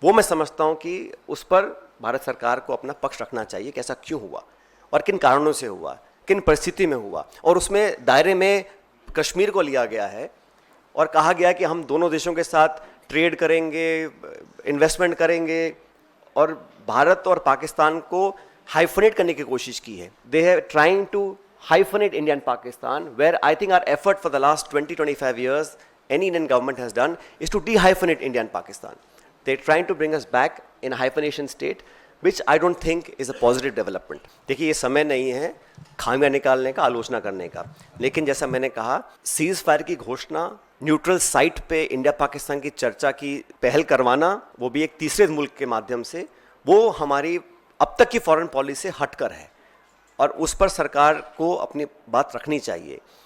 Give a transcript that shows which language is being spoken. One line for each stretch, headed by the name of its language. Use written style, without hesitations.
Hindi: वो मैं समझता हूँ कि उस पर भारत सरकार को अपना पक्ष रखना चाहिए कि ऐसा क्यों हुआ और किन कारणों से हुआ, किन परिस्थिति में हुआ। और उसमें दायरे में कश्मीर को लिया गया है और कहा गया कि हम दोनों देशों के साथ ट्रेड करेंगे, इन्वेस्टमेंट करेंगे, और भारत और पाकिस्तान को हाइफनेट करने की कोशिश की है।
English: They have trying to hyphenate India and Pakistan, where I think our effort for the last 20-25 years any Indian government has done is to de-hyphenate India and Pakistan. They're trying to bring us back in a hyphenation state, which I don't think is a positive development.
Hindi: देखिए, ये समय नहीं है खामियां निकालने का, आलोचना करने का, लेकिन जैसा मैंने कहा, सीज फायर की घोषणा, न्यूट्रल साइट पे इंडिया पाकिस्तान की चर्चा की पहल करवाना, वो भी एक तीसरे मुल्क के माध्यम से, वो हमारी अब तक की फॉरेन पॉलिसी से हटकर है और उस पर सरकार को अपनी बात रखनी चाहिए।